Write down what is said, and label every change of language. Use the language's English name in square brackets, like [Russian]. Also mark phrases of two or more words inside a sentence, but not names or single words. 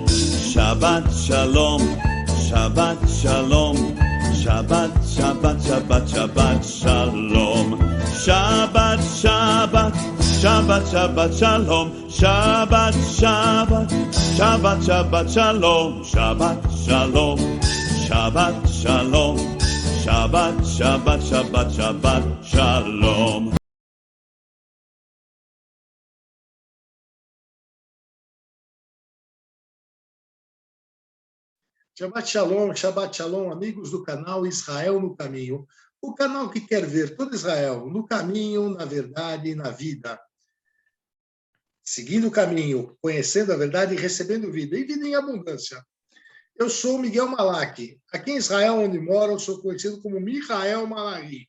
[Hebrew] שבת שלום, שבת שלום, שבת, שבת, שבת, שבת שלום, שבת, שבת, שבת, שבת שלום, שבת, שבת, שבת, שבת שלום, שבת שלום, שבת שלום, שבת, שבת, שבת, שבת שלום. שבת שלום, [Portuguese] amigos do canal Israel no Caminho. O canal que quer ver todo Israel no caminho, na verdade e na vida. Seguindo o caminho, conhecendo a verdade e recebendo vida, e vida em abundância. Eu sou Miguel Malaki. Aqui em Israel, onde moro, eu sou conhecido como Michael Malaki.